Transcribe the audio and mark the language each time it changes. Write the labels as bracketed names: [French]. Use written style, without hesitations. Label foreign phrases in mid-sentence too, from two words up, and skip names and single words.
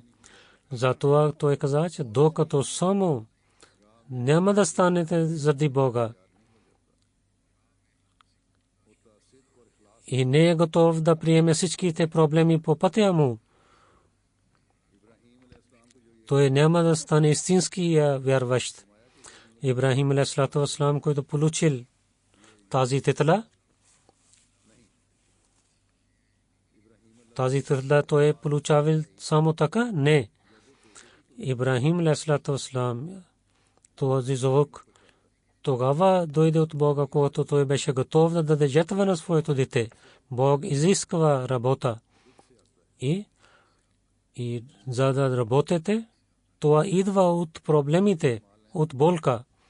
[Bulgarian] Затова той каза, че докато само няма да станете заради Бога и не е готов да приеме всичките проблеми по пътя му, той няма да стане истински вярващ. Ибрахим [Arabic] عليه الصلاة والسلام, [Bulgarian] който получил тази титла, той е получавал само така? Не. Ибрахим [Arabic] عليه الصلاة والسلام, [Bulgarian] този звук тогава дойде от Бога, когато той беше готов да даде жертва на своето дете. Бог изисква работа. И за да работите, това идва от проблемите, от болка.